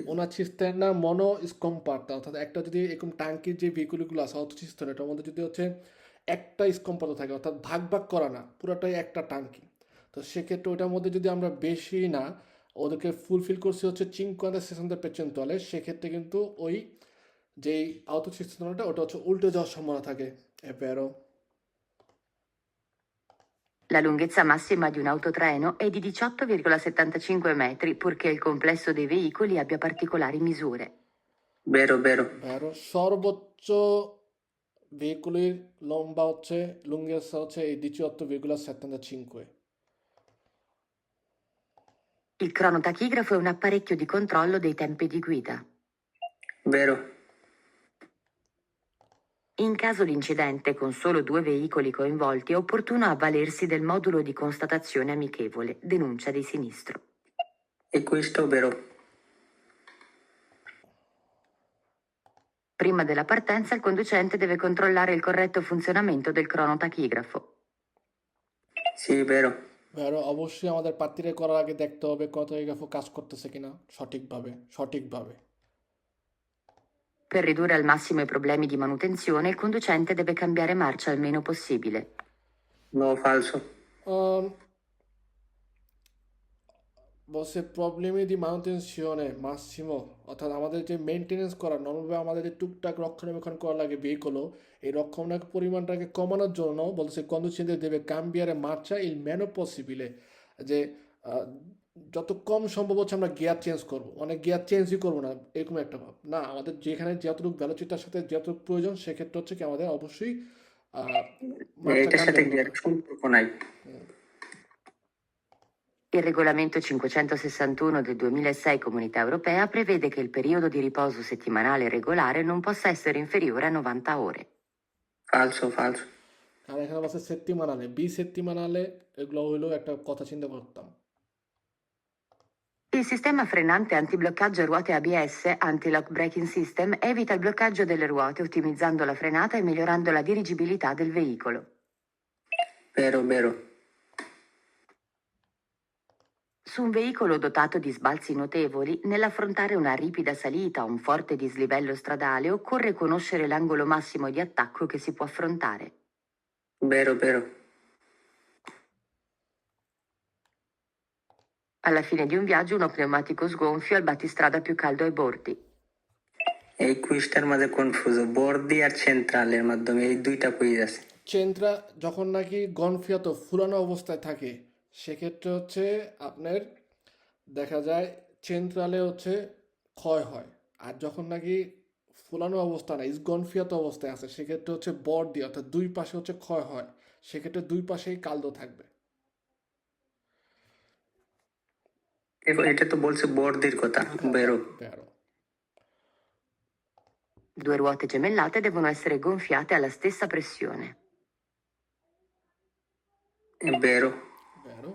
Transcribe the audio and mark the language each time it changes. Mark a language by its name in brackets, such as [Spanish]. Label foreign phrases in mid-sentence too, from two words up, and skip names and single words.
[Bangla] ওনার সিস্টেমটা মনো স্কম্পার্ট, অর্থাৎ একটা যদি এরকম ট্যাঙ্কির যে ভেহিকুলগুলো আছে অত সিস্টেম, এটার মধ্যে যদি হচ্ছে একটা স্কম্পার্ট থাকে, অর্থাৎ ভাগ ভাগ করা না, পুরোটাই একটা ট্যাঙ্কি। তো সেক্ষেত্রে ওটার মধ্যে যদি আমরা বেশি না ওদেরকে ফুলফিল করছি হচ্ছে 50-60%, সেক্ষেত্রে কিন্তু ওই যেই আউটোসিস্টেমটা ওটা হচ্ছে উল্টে যাওয়ার সম্ভাবনা থাকে। এবারও [Italian] La lunghezza massima di un autotreno è di 18,75 metri, purché il complesso dei veicoli abbia particolari misure. vero vero. [Bangla] সর্বোচ্চ ভেহিকুলের লম্বা হচ্ছে লুঙ্গেসা হচ্ছে এই 18,75। [Italian] Il cronotachigrafo è un apparecchio di controllo dei tempi di guida. বেরো। In caso di incidente con solo 2 veicoli coinvolti, è opportuno avvalersi del modulo di constatazione amichevole, denuncia di sinistro. [Bangla] এই কুইজটাও বেরো। [Italian] Prima della partenza il conducente deve controllare il corretto funzionamento del cronotachigrafo. sì vero. [Bangla] অবশ্যই আমাদের প্রার্থীরা করার আগে দেখতে হবে কতগ্রাফ কাজ করতেছে কিনা সঠিকভাবে। [Italian] Per ridurre al massimo i problemi di manutenzione, il conducente deve cambiare marcia il meno possibile. no falso. [Bangla] বসে [Italian] problemi di manutenzione massimo, [Bangla] অর্থাৎ আমাদের যে মেনটেনেন্স করা নর্মালভাবে আমাদের যে টুকটাক রক্ষণাবেক্ষণ করা লাগে ভেহিকলও, এই রক্ষণাবেক্ষণ পরিমাণটাকে কমানোর জন্য বলছে [Italian] conducente deve cambiare marcia il meno possibile, [Bangla] যে যত কম সম্ভব হচ্ছে আমরা গিয়ার চেঞ্জ করবো, মানে গিয়ার চেঞ্জই করবো না এরকম একটা ভাব না, আমাদের যেখানে যতটুকু ভ্যালোচিটার সাথে যতটুকু প্রয়োজন সেক্ষেত্রে হচ্ছে কি আমাদের অবশ্যই মার্চা এটার সাথে কাম্বিয়ার গিয়ার সম্পর্ক নাই। [Italian] Il regolamento 561 del 2006 Comunità Europea prevede che il periodo di riposo settimanale regolare non possa essere inferiore a 90 ore. falso falso. [Bangla] আর এখানে বলছে [Italian] settimanale bisettimanale, [Bangla] এগুলো হইলেও একটা কথা চিন্তা করতাম। [Italian] Il sistema frenante antibloccaggio a ruote ABS, [English] Anti-Lock Braking System, [Italian] evita il bloccaggio delle ruote ottimizzando la frenata e migliorando la dirigibilità del veicolo. vero vero. Su un veicolo dotato di sbalzi notevoli, nell'affrontare una ripida salita o un forte dislivello stradale, occorre conoscere l'angolo massimo di attacco che si può affrontare. Vero, vero. Alla fine di un viaggio, uno pneumatico sgonfio al battistrada più caldo ai bordi. [Bangla] এই কুইজটার মাঝে কনফিউজ বর্দি আর সেন্ট্রালের মাধ্যমে এই দুইটা কুইজ আছে। চেন্দ্রা যখন নাকি গনফিয়াত ফুলানো অবস্থায় থাকে সেক্ষেত্রে হচ্ছে আপনার দেখা যায় চেন্ট্রালে হচ্ছে ক্ষয় হয়, আর যখন নাকি ফুলানো অবস্থা না গনফিয়াত অবস্থায় আছে সেক্ষেত্রে হচ্ছে বর দিয়ে অর্থাৎ দুই পাশে হচ্ছে ক্ষয় হয়, সেক্ষেত্রে দুই পাশেই কালদো থাকবে। এটা তো বলছে বর্দির কথা, বেরো। [Italian] বেরো। Due ruote gemellate devono essere gonfiate alla stessa pressione. বেরো। বেরো।